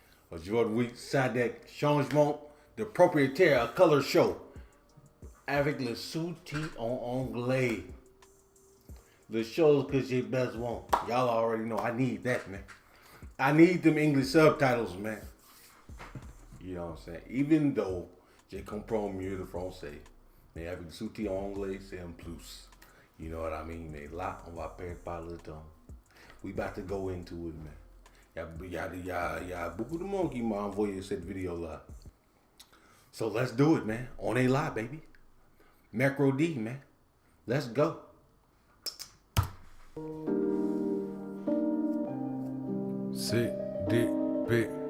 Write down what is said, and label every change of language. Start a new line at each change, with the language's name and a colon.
French: Aujourd'hui, Sadek, changement de propriétaire,
English: a color show.
French: Avec le sous-titre en anglais.
English: The shows
French: que j'ai besoin.
English: Y'all already know I need that, man. I need them English subtitles, man. You know what I'm saying? Even though
French: j'ai comprends mieux le français. Mais avec le sous-titre en anglais, c'est un plus.
English: You know what I mean?
French: Mais là, on va perdre pas le temps.
English: We about to go into it, man.
French: Il y a beaucoup de monde qui m'a envoyé cette vidéo-là.
English: So let's do it, man.
French: On est là,
English: baby. Mercredi, man. Let's go. CDP.